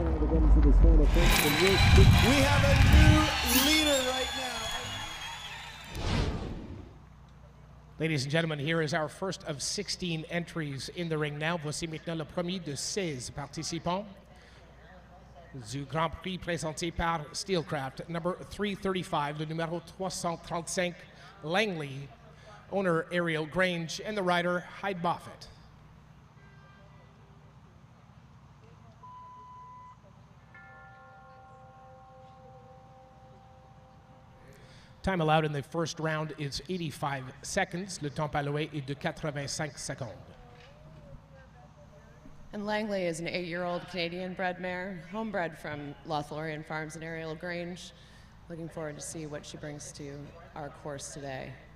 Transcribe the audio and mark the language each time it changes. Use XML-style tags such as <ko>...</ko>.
<en>We have a new leader right now. Ladies and gentlemen, here is our first of 16 entries in the ring now.</en> <fr>Voici maintenant le premier de 16 participants du Grand Prix présenté par Steelcraft.</fr> <en>Number 335,</en> <fr>le numéro 335,</fr> <en>Langley, owner Ariel Grange, and the rider Hyde Moffett. Time allowed in the first round is 85 seconds.</en> <fr>Le temps alloué est de 85 secondes.</fr> <en>And Langley is an 8-year-old Canadian-bred mare, homebred from Lothlorien Farms and Ariel Grange. Looking forward to see what she brings to our course today.</en>